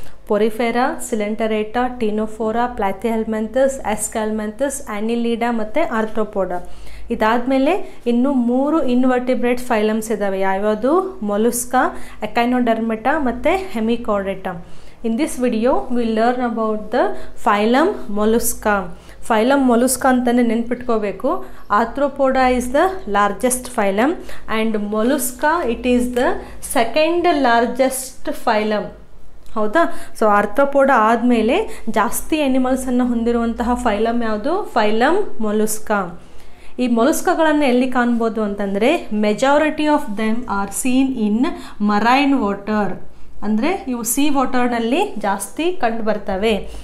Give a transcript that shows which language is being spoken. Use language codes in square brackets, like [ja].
[kn] Porifera, Coelenterata, Ctenophora, ಪ್ಲಾಥಿಹೆಲ್ಮಿಂಥಸ್, ಎಸ್ಕ್ಯಾಲ್ಮಿಂಥಸ್, ಆ್ಯನಿಲೀಡಾ ಮತ್ತು Arthropoda. ಇದಾದಮೇಲೆ ಇನ್ನೂ 3 ಇನ್ವರ್ಟಿಬ್ರೇಟ್ಸ್ ಫೈಲಮ್ಸ್ ಇದ್ದಾವೆ. ಯಾವ್ಯಾವುದು? ಮೊಲುಸ್ಕಾ, ಎಕೈನೋಡರ್ಮೆಟಾ ಮತ್ತು ಹೆಮಿಕಾರ್ಡೆಟಾ. [en] In this video we will learn about the phylum Mollusca. [kn] Phylum Mollusca ಅಂತಲೇ ನೆನ್ಪಿಟ್ಕೋಬೇಕು. [en] Arthropoda is the largest phylum and Mollusca it is the second largest phylum. [kn] ಹೌದಾ? So Arthropoda ಆದಮೇಲೆ ಜಾಸ್ತಿ ಎನಿಮಲ್ಸನ್ನು ಹೊಂದಿರುವಂತಹ ಫೈಲಮ್ ಯಾವುದು? [en] Phylum Mollusca. [kn] ಈ ಮೊಲುಸ್ಕಾಗಳನ್ನು ಎಲ್ಲಿ ಕಾಣ್ಬೋದು ಅಂತಂದರೆ [en] Majority of them are seen in marine water. [kn] ಅಂದರೆ ಇವು ಸಿ ವಾಟರ್ನಲ್ಲಿ ಜಾಸ್ತಿ ಕಂಡು ಬರ್ತವೆ.